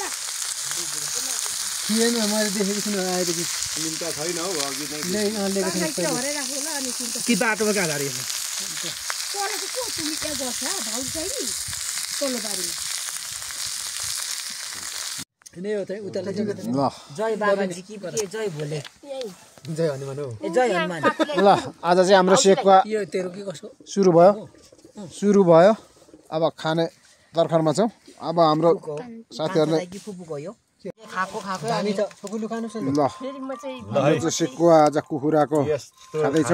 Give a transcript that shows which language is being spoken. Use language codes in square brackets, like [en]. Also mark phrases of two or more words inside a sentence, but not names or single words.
[ne] मैले देखेको छु आएपछि चिन्ता छैन हौ अघि कि बाटोमा कहाँ गाडी ल जय बाबाजी कि जय भोले जय हनुमान हो ए जय हनुमान ल आज चाहिँ हाम्रो सेकुवा यो तेरो के कसो सुरु भयो अब खाने तर्खरमा छौँ अब हाम्रो साथीहरूले कि फुपूको यो खाको खाको हामी त फुकुलु खानु छ ल हाम्रो चाहिँ सेकुवा आज कुखुराको खाँदैछौँ